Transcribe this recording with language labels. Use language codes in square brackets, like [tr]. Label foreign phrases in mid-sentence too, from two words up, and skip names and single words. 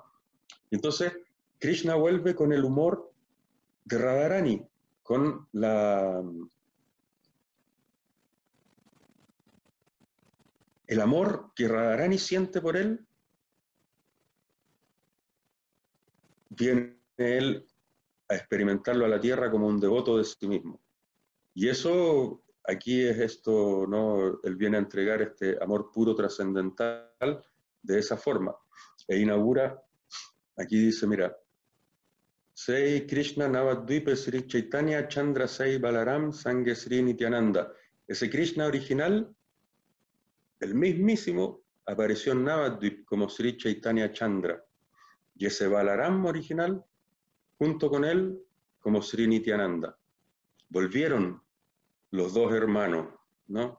[es] Y entonces, Krishna vuelve con el humor de Radharani, con el amor que Radharani siente por él, viene él a experimentarlo a la tierra como un devoto de sí mismo. Y eso, aquí es esto, ¿no? Él viene a entregar este amor puro trascendental de esa forma. E inaugura, aquí dice, mira, [bn] সেই কৃষ্ণ নবদ্বীপে শ্রী চৈতন্য চন্দ্র সেই বলরাম সঙ্গে শ্রী নিত্যানন্দ. [es] Ese Krishna original, el mismísimo, apareció en Navadvip como Sri Chaitanya Chandra. Y ese Balaram original, junto con él, como Sri Nityananda. Volvieron los dos hermanos, ¿no?